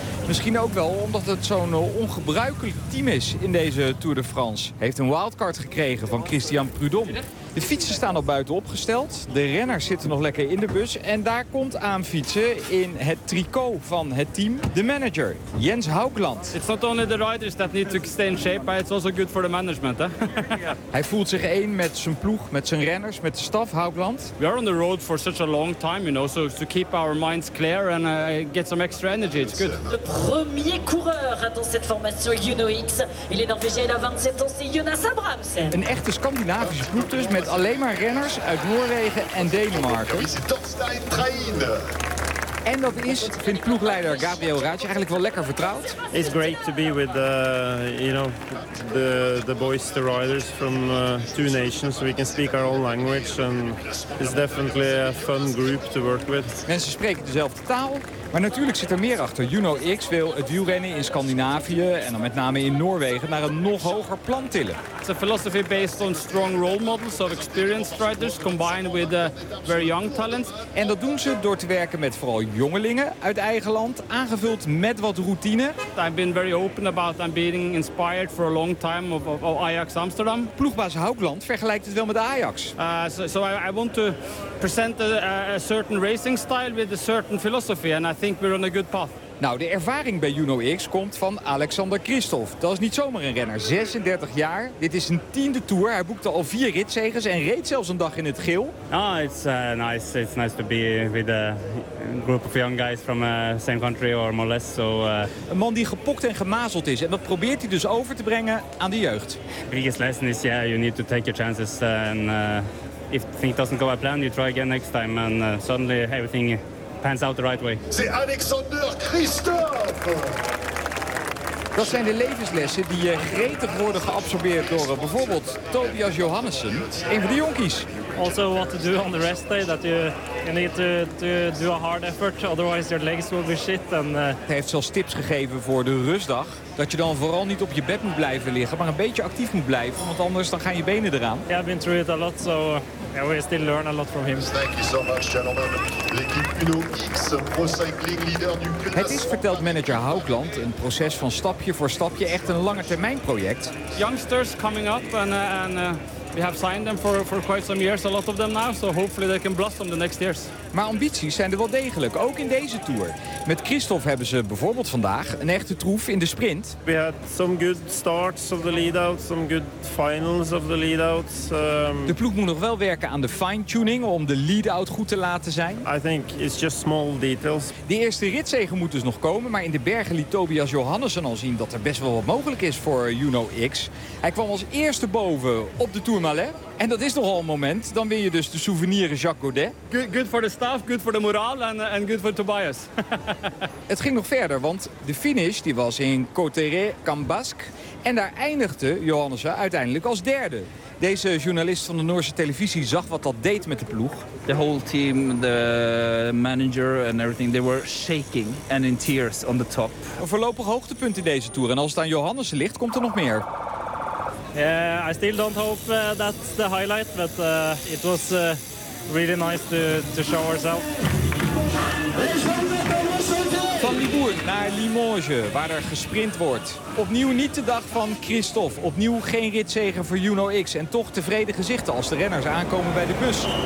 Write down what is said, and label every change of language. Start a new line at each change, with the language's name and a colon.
Dutch: Misschien ook wel omdat het zo'n ongebruikelijk team is in deze Tour de France. Heeft een wildcard gekregen van Christian Prudhomme. De fietsen staan al buiten opgesteld. De renners zitten nog lekker in de bus. En daar komt aan fietsen in het tricot van het team de manager, Jens Haugland.
English: It's not only the riders that need to stay in shape, but it's also good for the management.
Dutch: Hij voelt zich één met zijn ploeg, met zijn renners, met de staf, Haugland.
English: We are on the road for such a long time, you know. So to keep our minds clear and get some extra energy, it's good.
French: De premier coureur dans cette formation Uno X. Il est Norvégien à 27 ans, c'est Jonas Abrahamsen.
Dutch: Een echte Scandinavische ploeg dus. Met alleen maar renners uit Noorwegen en Denemarken. En dat is, vindt ploegleider Gabriel Raatje, eigenlijk wel lekker vertrouwd.
English: It's great to be with the boys, the riders from two nations. We can speak our own language and it's definitely a fun group to work with.
Dutch: Mensen spreken dezelfde taal, maar natuurlijk zit er meer achter. Uno X wil het wielrennen in Scandinavië en dan met name in Noorwegen naar een nog hoger plan tillen.
English: It's a philosophy based on strong role models of experienced riders combined with very young talents.
Dutch: En dat doen ze door te werken met vooral jongelingen uit eigen land, aangevuld met wat routine.
English: I've been very open about I'm being inspired for a long time of Ajax Amsterdam.
Dutch: Ploegbaas Haugland vergelijkt het wel met Ajax.
English: So I want to present a certain racing style with a certain philosophy and I think we're on a good path.
Dutch: Nou, de ervaring bij Uno X komt van Alexander Kristoff. Dat is niet zomaar een renner. 36 jaar. Dit is zijn 10e tour. Hij boekte al 4 ritzegens en reed zelfs een dag in het geel.
English: Oh, it's nice. It's nice to be with a group of young guys from the same country or more or less. So,
Dutch: een man die gepokt en gemazeld is. En dat probeert hij dus over te brengen aan de jeugd.
English: The biggest lesson is, yeah, you need to take your chances. If things doesn't go as planned, you try again next time. And suddenly everything pans out the right way.
French: C'est Alexander Christophe!
Dutch: Dat zijn de levenslessen die gretig worden geabsorbeerd door bijvoorbeeld Tobias Johannessen, een van de jonkies.
English: Also what to do on the rest day, that you need to do a hard effort, otherwise your legs will be shit.
Dutch: Hij heeft zelfs tips gegeven voor de rustdag, dat je dan vooral niet op je bed moet blijven liggen, maar een beetje actief moet blijven, want anders dan gaan je benen eraan.
English: Yeah, I've been through it a lot, so yeah, we still learn a lot from him. Thank you so much, gentlemen.
French: L'équipe Uno X, Pro Cycling leader du Puy.
Dutch: Het is, vertelt manager Haugland, een proces van stapje voor stapje, echt een lange termijn project.
English: Youngsters coming up we have signed them for quite some years, a lot of them now, so hopefully they can blossom the next years.
Dutch: Maar ambities zijn er wel degelijk, ook in deze tour. Met Christophe hebben ze bijvoorbeeld vandaag een echte troef in de sprint.
English: We had some good starts of the lead-out, some good finals of the lead-out.
Dutch: De ploeg moet nog wel werken aan de fine-tuning om de lead-out goed te laten zijn.
English: I think it's just small details.
Dutch: De eerste ritzegen moet dus nog komen, maar in de bergen liet Tobias Johannessen al zien dat er best wel wat mogelijk is voor Uno X. Hij kwam als eerste boven op de Tourmalet. En dat is nogal een moment. Dan win je dus de souvenir Jacques Godet.
English: Good for the staff, good for the moraal en good for Tobias.
Dutch: Het ging nog verder, want de finish die was in Cauterets-Cambasque. En daar eindigde Johannessen uiteindelijk als derde. Deze journalist van de Noorse televisie zag wat dat deed met de ploeg.
English: The whole team, the manager and everything, they were shaking and in tears on the top.
Dutch: Een voorlopig hoogtepunt in deze tour. En als het aan Johannessen ligt, komt er nog meer.
English: I still don't hope that's the highlight, but it was really nice to show ourselves.
Dutch: Van Libourne naar Limoges, waar er gesprint wordt. Opnieuw niet de dag van Christophe. Opnieuw geen ritzegen voor Uno X. En toch tevreden gezichten als de renners aankomen bij de bus.